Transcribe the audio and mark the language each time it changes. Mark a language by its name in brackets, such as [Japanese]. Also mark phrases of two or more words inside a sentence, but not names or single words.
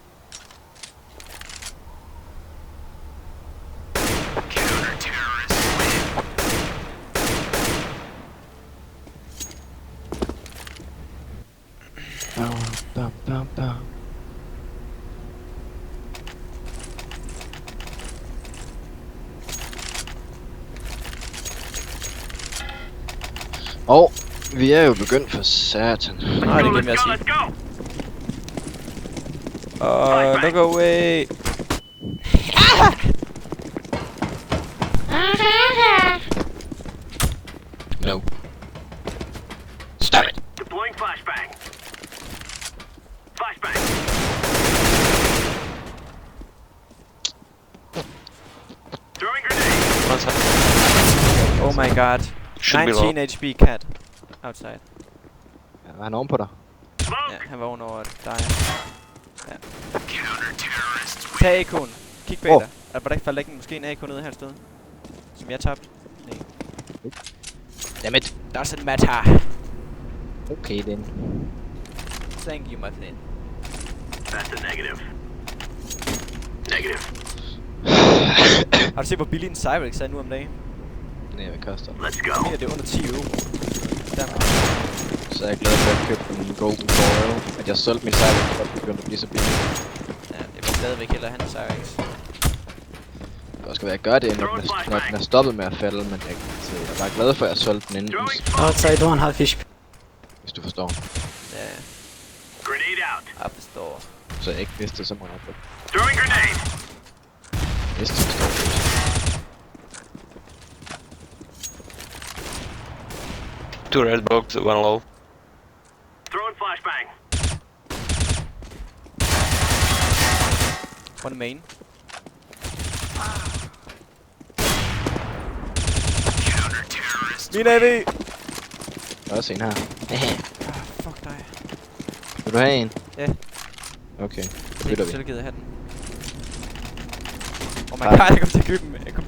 [Danish] Bam, bam, bam. Og vi er jo begyndt for satan. Nej, det glemte jeg at sige. [English] Let's go. Look away. No. Stop it. Deploying flashbang. Flashbang. Throwing grenade. One side. Oh my god. Should be low. 19 HP cat. Outside. [Danish] Ja, var han oven på dig? Smoke. Ja, han var ovenover dig. Ja. Tag AK'en. Kig bag dig. Var der ikke faldt ikke måske en AK nede her et sted? Som jeg tabte? Nej. [English] Dammit. Doesn't matter. Okay, then. Thank you, my friend. That's a negative. Negative. [Danish] Har du set, hvor billig en Cyrex er nu om dagen? Nej, hvad koster? [English] Let's [Danish] Jeg [English] go. [Danish] mener, det er under 10 euro. Dermed. Så er jeg glad for at jeg købte en Golden Foil. At jeg solgte min Cyber, for at begynde at blive så billig. Ja, det vil stadigvæk hellere have en Cyrex. Det kan også være, at jeg gør det, når den er stoppet med at falde, men jeg er bare glad for, at jeg solgte den inden, [English] Throwing smoke. Outside one half HP. [Danish] hvis du forstår. Ja, [English] Grenade out. [Danish] jeg forstår. Så jeg ikke vidste så meget på det. [English] Throwing grenade. [Danish] Hvis du forstår det. [English] Two red box, one low. Throwing flashbang. One main. [Danish] Min AV! Der er også en her. Fuck dig. Vil du have en? Ja. Okay, så Det bytter er vi. selv givet at have den. [English] Oh my god, [Danish] jeg kom til at købe den.